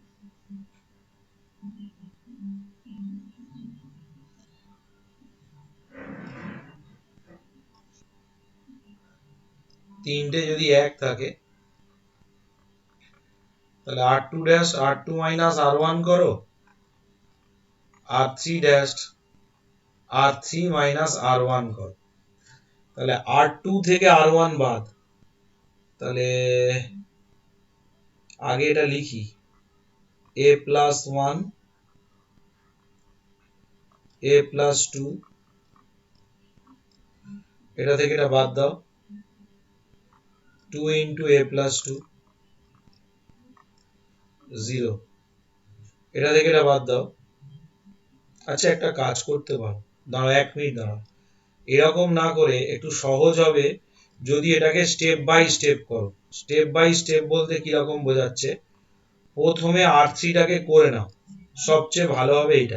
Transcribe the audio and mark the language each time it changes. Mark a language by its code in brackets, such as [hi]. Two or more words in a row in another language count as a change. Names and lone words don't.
[bn] তিনটে যদি এক থাকে তাহলে [en] r2 dash r2 minus r1 [bn] করো, [en] r3 dash r3 minus r1 [bn] করো। তাহলে r2 থেকে r1 বাদ, তাহলে আগে এটা লিখি, [en] a plus 1, a plus 2, [bn] এটা থেকে এটা বাদ দাও, [en] 2 into a plus 2, [bn] 0, এটা থেকে এটা বাদ দাও। আচ্ছা, একটা কাজ করতে পারো, দাঁড়াও 1 মিনিট দাঁড়াও। এরকম না করে একটু সহজ হবে যদি এটাকে [en] step by step [bn] করো। [en] step by step [bn] বলতে কিরকম বোঝাচ্ছে, প্রথমে r3 টাকে করে নাও, সবচেয়ে ভালো হবে এটা।